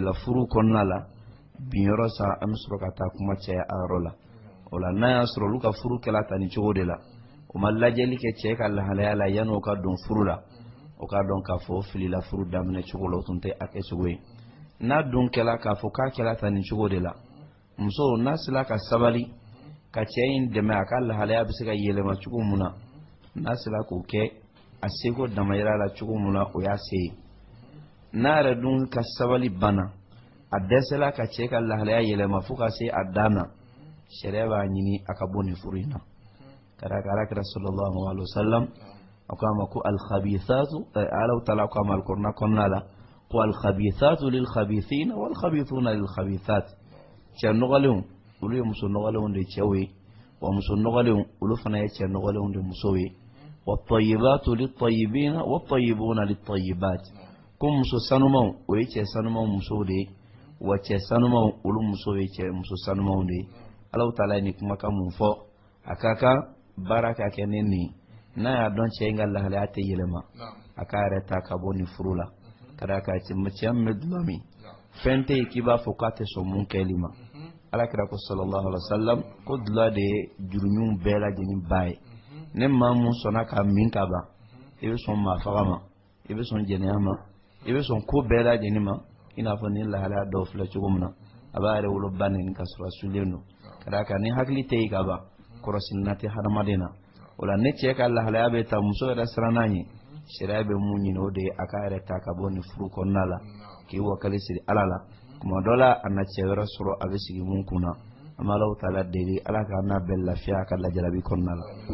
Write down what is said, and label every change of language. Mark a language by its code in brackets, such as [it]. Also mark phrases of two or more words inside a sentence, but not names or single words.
[bm] la furu kɔnɔna la binyɔrɔ sa an bɛ sɔrɔ ka taa kuma caya a yɔrɔ la o la n'a y'a sɔrɔ olu ka furu kɛla ta nin cogo de la o ma lajɛli kɛ cɛ ka lahalaya la yanni o ka don furu la o k'a dɔn k'a fɔ o filila furu daminɛ cogo la o tun tɛ a kɛ cogo ye n'a dun kɛla k'a fɔ k'a kɛla ta nin cogo de la muso n'a sera ka sabali ka cɛ in dɛmɛ a ka lahalaya bɛ se ka yɛlɛma cogo mun na n'a sera k'o kɛ a seko damayira la cogo mun na o y'a se ye n'a yɛrɛ dun ka sabali banna a dɛsɛla ka cɛ ka lahalaya yɛlɛma fo ka se a dan na sariya b'a ɲini a ka bɔ nin furu in na ka d'a kan alakira [ar] صلى الله عليه وسلم [bm] a ko a ma ko alkhabithatu alaw taala ko a ma alikuranɛ kɔnɔna la ko [ar] الخبيثات للخبيثين والخبيثون للخبيثات [bm] cɛ nɔgɔlenw olu ye muso nɔgɔlenw de cɛw ye wa muso nɔgɔlenw olu fana ye cɛ nɔgɔlenw de musow ye [ar] والطيبات للطيبين والطيبون للطيبات [bm] ko muso sanumanw o ye cɛ sanumanw musow de ye wa cɛ sanumanw olu musow ye cɛ muso sanumanw de ye alaw taala ye nin kumakan mun fɔ a ka kan baara ka kɛ ne nin n'a y'a dɔn cɛ in ka lahalaya tɛ yɛlɛma a k'a yɛrɛ ta ka bɔ nin furu la ka d'a kan cɛ min bɛ dulɔ min fɛn tɛ yen k'i b'a fɔ k'a tɛ sɔn mun kɛli ma alakira ko [ar] صلى الله عليه وسلم [bm] ko dulɔ de ye jurumiw bɛɛ lajɛlen ba ye ne maa mun sɔnna ka min ka ban i bɛ sɔn maafaga ma i bɛ sɔn jɛnɛya ma i bɛ sɔn ko bɛɛ lajɛlen ma i n'a fɔ ni lahalaya dɔw filɛ cogo min na a b'a yɛrɛ wolo ba nin ka sɔrɔ a sulen don ka d'a kan ni hakili tɛ yen ka ban kɔrɔsinan tɛ hadamaden na o la ne cɛ ka lahalaya bɛ ta muso yɛrɛ siranna ɲɛ sariya bɛ mun ɲini o de ye a k'a yɛrɛ ta ka bɔ nin furu kɔnɔna la k'i wakali siri ala la kuma dɔ la a na cɛ wɛrɛ sɔrɔ a bɛ sigi mun kunna an bɛ alaw taala deli ala k'a n'a bɛɛ lafiya a ka lajarabi kɔnɔna la.